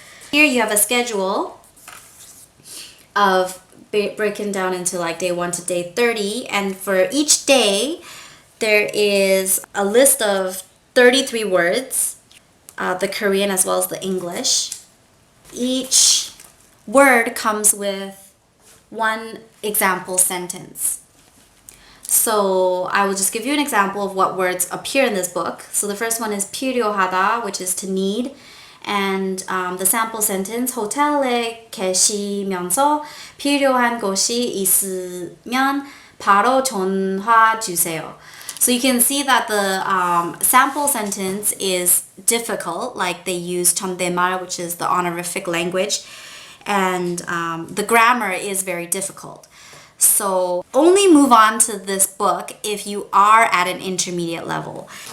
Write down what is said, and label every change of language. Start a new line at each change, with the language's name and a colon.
English: Here you have a schedule of broken down into like day 1 to day 30, and for each day there is a list of 33 words, the Korean as well as the English. Each word comes with 1 example sentence. So I will just give you an example of what words appear in this book. So the first one is 필요하다, which is to need. And the sample sentence,
Korean: 호텔에 계시면서 필요한 것이 있으면 바로 전화 주세요.
English: So you can see that the sample sentence is difficult, like they use 존댓말, which is the honorific language, and the grammar is very difficult. So only move on to this book if you are at an intermediate level.